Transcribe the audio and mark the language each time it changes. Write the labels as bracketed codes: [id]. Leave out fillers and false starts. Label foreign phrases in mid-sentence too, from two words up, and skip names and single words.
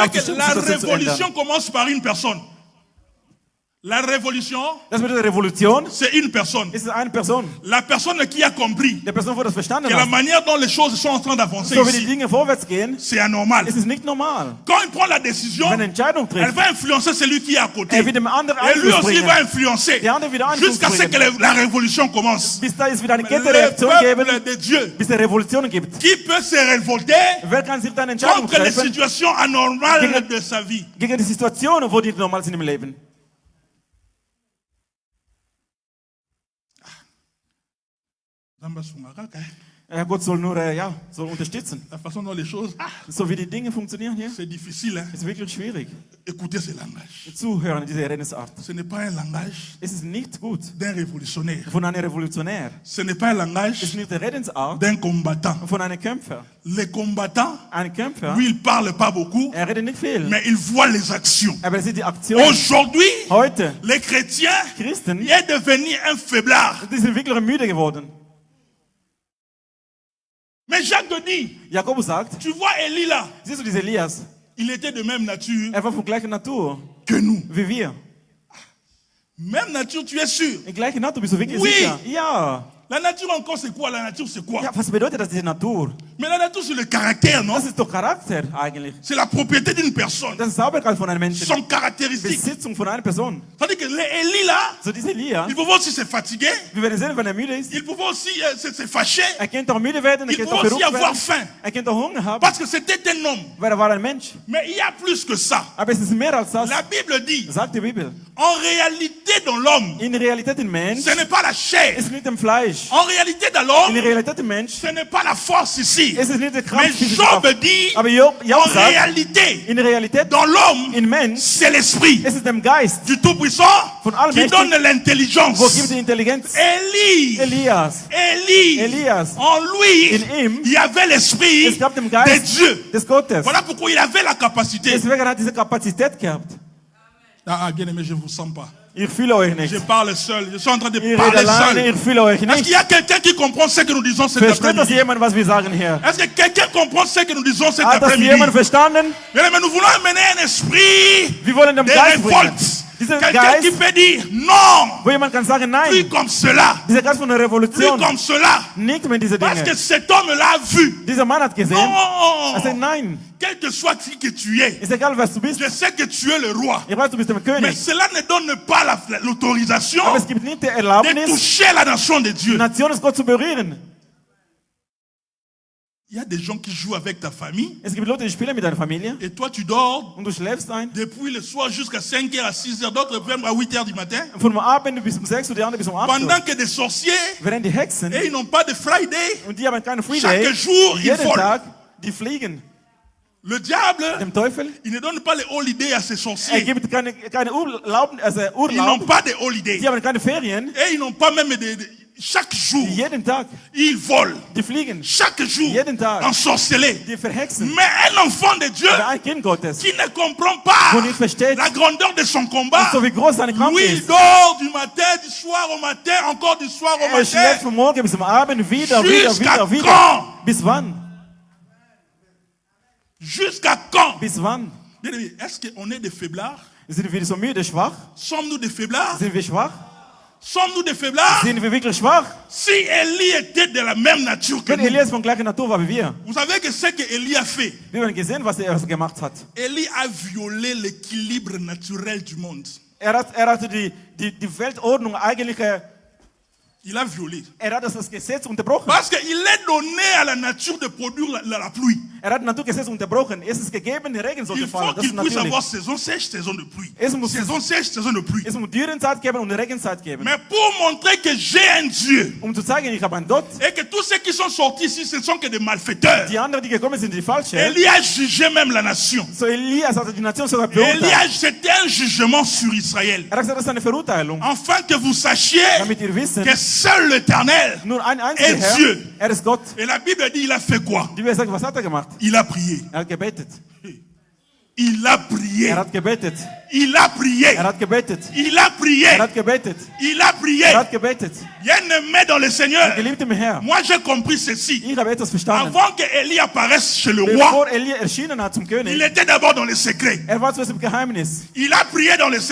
[fr] savez que [de] aufzustehen, [fr] la [de] die Situation zu ändern. [fr] révolution commence par une personne. La révolution, [de] Das bedeutet Revolution, [fr] c'est une personne. [de] ist eine Person. [fr] La personne qui a compris [de] Der Person, wo das verstanden [fr] que la [de] hat. [fr] manière dont les choses sont en train d'avancer [de] So wie die [fr] ici, [de] Dinge vorwärts gehen, [fr] c'est anormal. [de] ist es nicht normal. [fr] Quand il prend la décision, [de] Wenn er eine Entscheidung [fr] elle [de] trifft, [fr] va influencer celui qui est à côté. [de] er wird dem anderen [fr] Et lui [de] Einfluss [fr] aussi [de] bringen. [fr] va influencer [de] Der andere wieder Einfluss [fr] jusqu'à ce que [de] bringen. [fr] la révolution commence. [de] Bis da es wieder eine [fr] Le [de] Kettenreaktion geben, [fr] peuple de Dieu [de] bis es Revolutionen gibt. [fr] qui peut se révolter [de] Wer kann sich da eine Entscheidung [fr] contre les [de] treffen [fr] situations anormales de sa vie. [de] gegen die Situationen, wo die normal sind im Leben? Gott soll nur soll unterstützen. [fr] La façon dont les choses, [de] So wie die Dinge funktionieren hier, [fr] c'est difficile. Hein? [de] ist wirklich schwierig. [fr] Écoutez ce langage. [de] Zuhören, diese Redensart. [fr] Ce n'est pas un langage [de] Es ist nicht gut [fr] d'un révolutionnaire. [de] von einem Revolutionär. [fr] Ce n'est pas un [de] Es [fr] langage [de] ist nicht die Redensart [fr] d'un combattant. [de] von einem Kämpfer. [fr] Les combattants, [de] Ein Kämpfer, [fr] lui, il ne parle pas beaucoup, [de] redet nicht viel, [fr] mais il voit les actions. [de] aber es ist die Aktion. [fr] Aujourd'hui, [de] Heute, [fr] les chrétiens, [de] Christen, [fr] il est devenu un faiblard. [de] die sind wirklich müde geworden. [fr] Mais Jacques te dit, [de] Jakobus sagt, [fr] tu vois Élie là, [de] siehst du diese Elias? [fr] il était de même nature [de] Er war von gleicher Natur [fr] que nous. [de] wie wir. [fr] Même nature, tu es sûr. [de] In gleicher Natur bist du wirklich [fr] Oui. [de] sicher? Ja. [fr] La nature encore, c'est quoi? La nature, c'est quoi? [de] Ja, was bedeutet das, diese Natur? [fr] Mais là, tout sur le caractère, non? [de] Das ist doch Charakter eigentlich. [fr] C'est la propriété d'une personne. [de] Das ist Sauberkeit von einem Menschen. [fr] Son caractéristique. [de] Besitzung von einer Person. [fr] Tandis que Élie là, [de] So dieser Elia, [fr] il pouvait aussi se fatiguer, [de] wir werden sehen, wenn er müde ist. [fr] il pouvait aussi se fâcher, [de] Könnte auch müde werden, [fr] il [de] könnte [fr] pouvait [de] auch [fr] aussi [de] verrückt [fr] avoir [de] werden. [fr] faim. [de] Könnte auch Hunger haben, [fr] Parce que c'était un homme. [de] weil war ein Mensch. [fr] Mais il y a plus que ça. [de] Aber es ist mehr als das, [fr] La Bible dit, [de] sagt die Bibel. [fr] en réalité dans l'homme, [de] In Realität im Mensch [fr] ce n'est pas la chair. [de] ist nicht im Fleisch. [fr] En réalité dans [de] In [fr] l'homme, [de] Realität im Mensch [fr] ce n'est pas la force ici. [de] ist es nicht der [fr] Mais [de] Kraft, die sich [fr] Job [de] auf- [fr] dit, [de] Aber Job [fr] en [de] sagt, [fr] réalité, [de] in Realität, [fr] dans l'homme, [de] in Mensch, [fr] c'est l'esprit [de] ist es dem Geist, [fr] du Tout-Puissant [de] Von allem [fr] qui [de] Mächtigen, [fr] donne l'intelligence. [de] wo gibt die Intelligenz? [fr] Élie, [de] Elias, Elias, [fr] en lui, [de] in ihm, [fr] il y avait l'esprit [de] es gab dem [fr] de [de] Geist [fr] Dieu. [de] des Gottes. [fr] Voilà pourquoi il avait la capacité. [de] Deswegen hat er diese Kapazität gehabt. [fr] Bien aimé, je ne vous sens pas. [de] Ich fühle euch nicht. [fr] Je parle seul. Je suis en train de [de] Ihr redet [fr] parler [de] alleine, [fr] seul. [de] ich fühle euch [fr] Est-ce qu'il [de] nicht. [fr] y a quelqu'un qui comprend ce que nous disons cet [de] Versteht das [fr] après-midi? [de] jemand, was wir sagen hier? [fr] Est-ce que quelqu'un comprend ce que nous disons cet [de] Hat das [fr] après-midi? [de] jemand verstanden? [fr] Bien aimé, nous voulons amener un esprit [de] Wir wollen dem [fr] de [de] Geist bringen. [fr] révolte. [de] Dieser [fr] Quelqu'un qui [de] Geist, [fr] peut dire non, [de] wo jemand kann sagen, [fr] plus [de] nein. [fr] comme cela, [de] Dieser Geist von der [fr] plus [de] Revolution. [fr] comme cela. [de] Nicht mehr diese [fr] Parce que [de] Dinge. [fr] cet homme-là a vu. [de] Dieser Mann hat gesehen. Er sagt, [fr] Non, [de] nein. [fr] quel que soit qui que tu es, [de] Ist egal, was du bist. [fr] je sais que tu es le roi. [de] Ich weiß, du bist der [fr] Mais [de] König. [fr] cela ne donne pas l'autorisation [de] Aber es gibt nicht die [fr] de [de] Erlaubnis, [fr] toucher la nation de [de] die [fr] Dieu. [de] Nation des Gott zu berühren. [fr] Il y a des gens qui jouent avec ta famille [de] Es gibt Leute, die spielen mit deiner Familie [fr] et toi tu dors [de] und du schläfst ein. [fr] depuis le soir jusqu'à 5h à 6h, d'autres même à 8h du matin, [de] Von Abend bis um 6 Uhr, die andere bis um 8 Uhr. [fr] pendant que des sorciers, [de] Während die Hexen, [fr] et ils n'ont pas de Friday, [de] und die haben keinen [fr] chaque [de] Freeday, [fr] jour ils [de] jeden [fr] volent. [de] Tag, die fliegen. [fr] Le diable, [de] Dem Teufel, [fr] il ne donne pas les holidays à ses sorciers. [de] gibt keine Urlaub, also [fr] Ils n'ont [de] Urlaub. [fr] pas de holidays. [de] Die haben keine Ferien. [fr] Et ils n'ont pas même chaque jour, [de] Jeden Tag, [fr] ils volent. [de] die fliegen. [fr] Chaque jour, [de] Jeden Tag. [fr] ensorcelés. [de] Die verhexen. [fr] Mais un enfant de Dieu [de] Aber ein Kind Gottes, [fr] qui ne comprend pas [de] wo nicht versteht, [fr] la grandeur de son combat, [de] so wie groß seine Kampf [fr] lui, il [de] ist. [fr] dort du matin, du soir au matin, encore du soir au [de] Er schläft [fr] matin. [de] von morgen bis zum Abend wieder. [fr] Jusqu'à [de] Wieder. [fr] quand? [de] Bis wann? [fr] Jusqu'à quand? [de] Bis wann? [fr] Bien aimé, est-ce qu'on est des faiblards? [de] Sind wir so müde, schwach? [fr] Sommes-nous des faiblards? [de] Sind wir schwach? [fr] Sommes-nous des faiblards? [de] Sind wir wirklich schwach? [fr] Si Élie était de la même nature que [de] Wenn [fr] nous, [de] Elias von gleicher Natur war wie wir, [fr] vous savez que ce que Élie a fait, [de] wir haben gesehen, was er gemacht hat. [fr] Élie a violé l'équilibre naturel du monde. [de] Er hat die Weltordnung eigentlich, [fr] Il a violé. [de] er hat das Gesetz unterbrochen. [fr] Parce qu'il est donné à la nature de produire la pluie. [de] Er hat das Naturgesetz unterbrochen. Es ist gegeben, der Regen sollte [fr] Il faut [de] fallen. Das ist [fr] qu'il puisse [de] natürlich. [fr] avoir saison sèche, saison de pluie. [de] Es muss- [fr] Saison sèche, saison de pluie. [de] Es muss Dürrenzeit geben und Regenzeit geben. [fr] Mais pour montrer que j'ai un Dieu [de] Um zu zeigen, ich habe einen Gott. [fr] et que tous ceux qui sont sortis ici, ce ne sont que des malfaiteurs. [de] Die anderen, die gekommen sind, die falsche. [fr] Élie a jugé même la nation. [de] So Elias hat die Nation sogar [fr] Élie [de] beurteilt. [fr] c'était un jugement sur Israël. [de] Er hat gesagt, das ist eine Verurteilung. [fr] Afin que vous sachiez [de] Damit ihr wisst, [fr] que seul l'Éternel [de] nur ein einziger [fr] est [de] Herr, [fr] Dieu. [de] er ist Gott. [fr] Et la Bible dit, il a fait quoi? [de] Die Bibel sagt, was hat er gemacht? [fr] Il a prié. [de] Er hat gebetet. [fr] Il a prié. [de] Er hat gebetet. [fr] Il a prié. [de] Er hat gebetet. [fr] Il a prié. [de] Er hat gebetet. [fr] Il a prié. [de] Er hat gebetet. [fr] Bien-aimé dans le Seigneur, [de] Geliebter Herr, [fr] moi j'ai compris ceci. [de] ich habe etwas verstanden. [fr] Avant que Élie apparaisse chez le roi, [de] Bevor Elia erschienen hat zum [fr] il [de] König, [fr] était d'abord dans le secret. [de] er war zuerst im Geheimnis. [fr] Il a prié dans le [de] Er hat